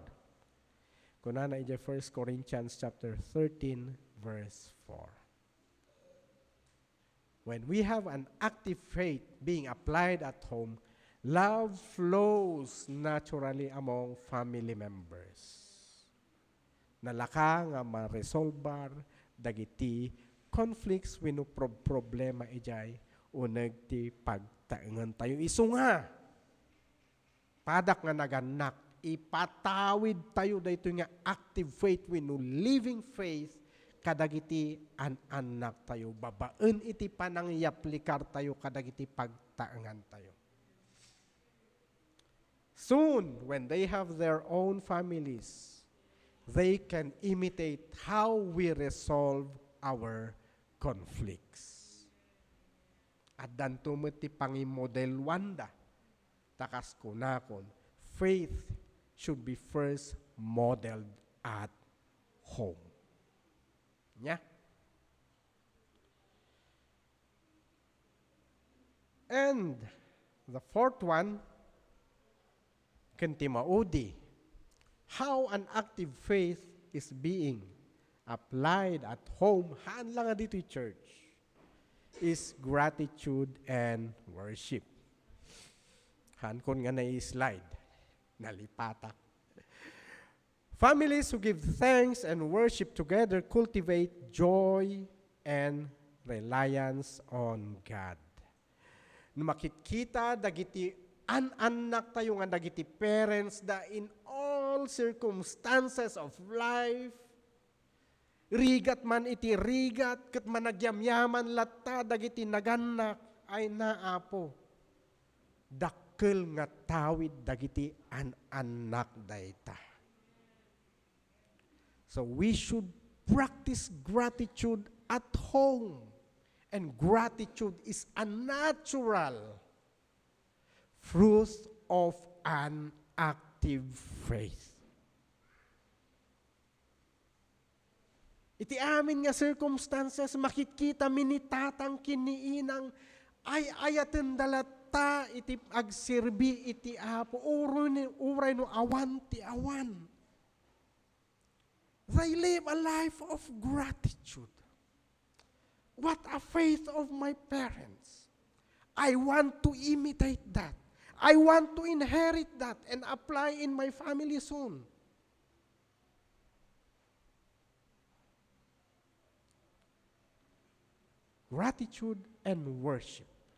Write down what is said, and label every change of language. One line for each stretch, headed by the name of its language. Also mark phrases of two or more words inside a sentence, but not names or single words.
Iloko: Kunana ija 1 Corinthians chapter 13 verse 4.
English: When we have an active faith being applied at home, love flows naturally among family members.
Iloko: Nalaka nga ma-resolbar dagiti conflicts wenno problema ijay uneg ti pagtaengan tayo isu nga. Padak nga naganak, ipatawid tayo dayto nga
English: active faith
Iloko: wenno
English: living faith
Iloko: kadagiti anak tayo, babaen iti panangyaplikar tayo kadagiti pagtaengan tayo.
English: Soon, when they have their own families, they can imitate how we resolve our conflicts.
Iloko: At danto mo ti pangimodel wanda, takas kunakon,
English: faith should be first modeled at home. Yeah. And the fourth one, kantimaudi, how an active faith is being applied at home,
Iloko: haan lang nga dito church,
English: is gratitude and worship.
Iloko: Haan kon nga na-slide, nalipatak.
English: Families who give thanks and worship together cultivate joy and reliance on God.
Iloko: Makikita dagiti anak tayo nga dagiti parents da
English: in all circumstances of life,
Iloko: rigat man iti rigat, ket managyamyaman latta dagiti naganak ay naapo. Dakkel nga tawid dagiti anak dayta.
English: So we should practice gratitude at home. And gratitude is a natural fruit of an active faith.
Iloko: Iti amin nga circumstances, makikita minitatang kiniinang ay ayaten dalata iti agsirbi iti Apo. Uray no awan ti awan.
English: They live a life of gratitude. What a faith of my parents. I want to imitate that. I want to inherit that and apply in my family soon. Gratitude and worship.